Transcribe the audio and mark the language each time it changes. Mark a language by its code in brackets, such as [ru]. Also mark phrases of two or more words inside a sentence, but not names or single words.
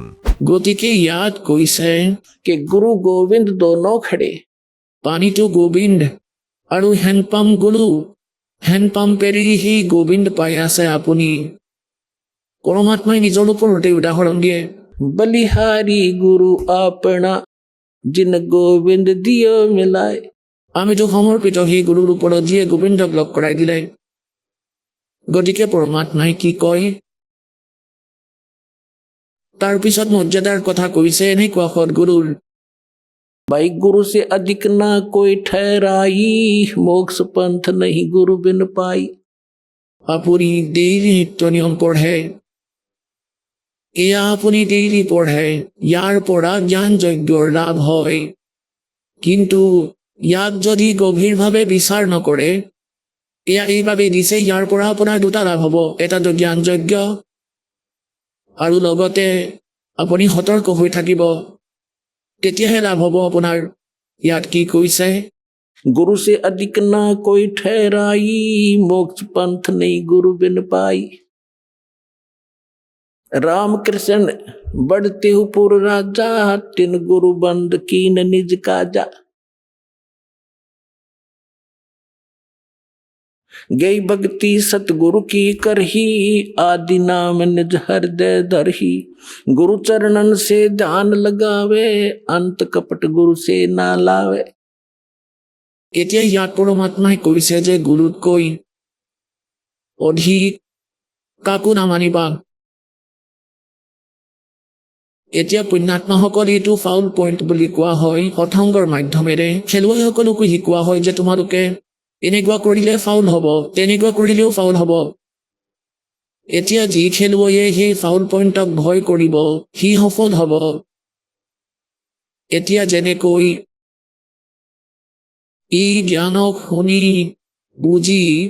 [as] গতিকে ইয়াত কৈছে কি [hi] गुरु गोविंद दोनों खड़े [as] পানীটো গোবিন্দ আৰু হেণ্ডপাম্প গুৰু হেণ্ডপাম্পেৰে সি গোবিন্দ পাই আছে আপুনি পৰমাত্মাই নিজৰ ওপৰতে উদাহৰণ দিয়ে [hi] बलिहारी गुरु आपना जिन गोविंद दियो मिलाय [as] আমিতো সমৰ্পিত সেই গুৰুৰ ওপৰত যিয়ে গোবিন্দক লগ কৰাই দিলে গতিকে পৰমাত্মাই কি কয় তাৰ পিছত মৰ্যাদাৰ কথা কৈছে এনেকুৱা সদগুৰুৰ [hi] भाई गुरु से अधिक ना कोई ठहराई मोक्ष पंथ नहीं गुरु बिन पाई [as] আপুনি ডেইলি নিত্য নিয়ম পঢ়ে এয়া আপুনি ডেইলি পঢ়ে ইয়াৰ পৰা জ্ঞান যজ্ঞৰ লাভ হয় কিন্তু ইয়াক যদি গভীৰভাৱে বিচাৰ নকৰে এয়া এইভাবে দিছে ইয়াৰ পৰা আপোনাৰ দুটা লাভ হ'ব এটাতো জ্ঞান যজ্ঞ আৰু লগতে আপুনি সতৰ্ক হৈ থাকিব তেতিয়াহে লাভ হ'ব আপোনাৰ ইয়াত কি কৈছে [hi] गुरु से अधिक ना कोई ठहराई मोक्ष पंथ नहीं गुरु बिन पाई राम कृष्ण बढ़ते हो पुर राजा तिन गुरु बंद कीन निज काजा गई भक्ति सतगुरु की करही आदि नाम निज हृदय धरही गुरु चरणन से ध्यान लगावे अंत कपट गुरु से ना लावे [as] এতিয়া ইয়াত পৰমাত্মাই কৈছে যে গুৰুতকৈ অধিক কাকো নামানিবা এতিয়া পুণ্যাত্মাসকল এইটো ফাউল পইণ্ট বুলি কোৱা হয় সৎসংগৰ মাধ্যমেৰে খেলুৱৈসকলকো শিকোৱা হয় যে তোমালোকে এনেকুৱা কৰিলে ফাউল হ'ব তেনেকুৱা কৰিলেও ফাউল হ'ব এতিয়া যি খেলুৱৈয়ে সেই ফাউল পইণ্টক ভয় কৰিব সি সফল হ'ব এতিয়া যেনেকৈ ই জ্ঞানক শুনি বুজি